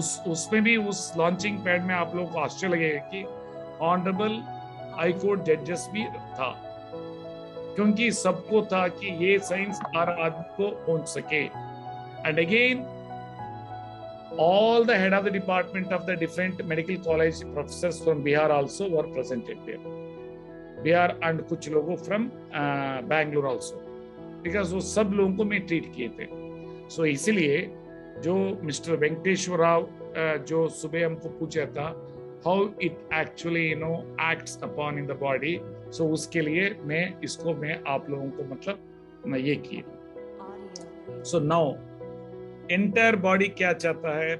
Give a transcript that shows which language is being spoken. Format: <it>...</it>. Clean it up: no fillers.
<hi>उसमें भी उस लॉन्चिंग पैड में आप लोगों को आश्चर्य लगेगा कि ऑनरेबल हाई कोर्ट जजेस भी था, क्योंकि सबको था कि ये साइंस हर आदमी को पहुंच सके।</hi> <en>and again all the head of the department of the different medical college professors from Bihar also were presented there, Bihar, and कुछ लोगों from Bangalore also, because</en> <hi>वो सब लोगों को मैं ट्रीट किए थे। सो इसीलिए जो मिस्टर वेंकटेश्वर राव जो सुबह हमको पूछा था</hi> <en>how it actually acts upon in the body,</en> <hi>सो उसके लिए मैं इसको आप लोगों को मतलब मैं ये किए। सो नाउ एंटायर बॉडी क्या चाहता है?</hi>